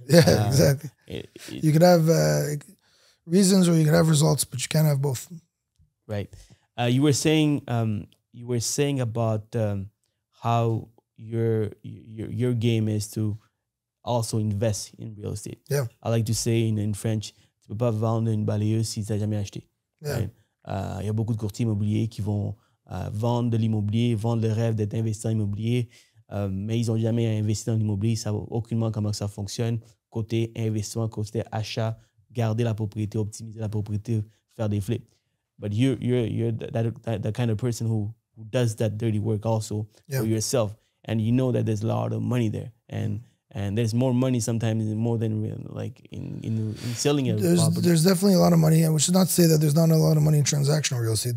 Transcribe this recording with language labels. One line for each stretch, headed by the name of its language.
English: Yeah, exactly. You could have reasons, or you could have results, but you can't have both. Right. You were saying about how your game is to also invest in real estate. Yeah. I like to say in French,
French: tu peux pas vendre une balayeuse si tu n'as jamais acheté.
English: Yeah. Right?
French: Il y a beaucoup de courtiers immobiliers qui vont vendre de l'immobilier, vendre le rêve d'être investisseur immobilier, mais ils n'ont jamais investi dans l'immobilier, ils ne savent aucunement comment ça fonctionne. Côté investissement, côté achat, garder la propriété, optimiser la propriété, faire des flips.
English: But you're that kind of person who does that dirty work also for yourself, and you know that there's a lot of money there, and there's more money sometimes more than like in selling a property. There's definitely a lot of money, and we should not say that there's not a lot of money in transactional real estate.